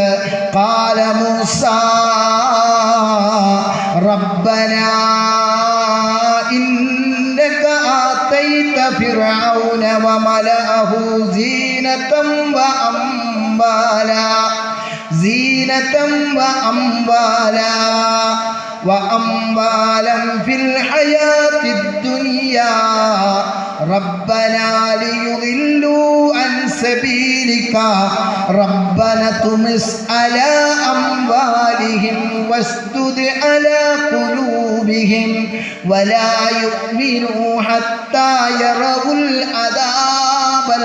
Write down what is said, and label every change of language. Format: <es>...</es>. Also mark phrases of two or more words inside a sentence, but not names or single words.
<ar>قال موسى ربنا إنك آتيت فرعون وملأه زينة وأموالا وأموالا في الحياة الدنيا ربنا ليضلوا عن سبيلك ربنا طمس على أموالهم واشدد على قلوبهم ولا يؤمنوا حتى يروا العذاب</ar>